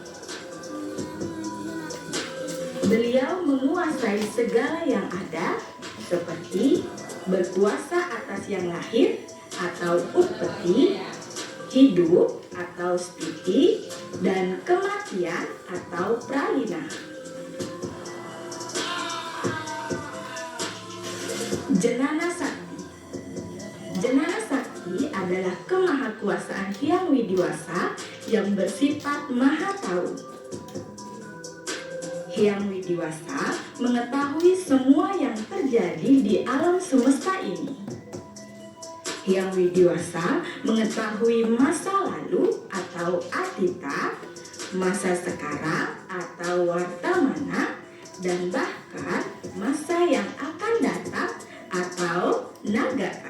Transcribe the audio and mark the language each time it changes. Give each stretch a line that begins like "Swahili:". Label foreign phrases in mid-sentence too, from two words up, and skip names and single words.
Indonesian: Beliau menguasai segala yang ada, seperti berkuasa atas yang lahir atau utpati, hidup atau stiti, dan kematian atau pralina. Jenana Sakti. Jenana Sakti adalah kemahakuasaan Hyang Widiwasa yang bersifat maha tahu. Hyang Widiwasa mengetahui semua yang terjadi di alam semesta ini. Hyang Widiwasa mengetahui masa lalu atau atita, masa sekarang atau wartamana, dan bahkan masa yang akan datang atau nagata.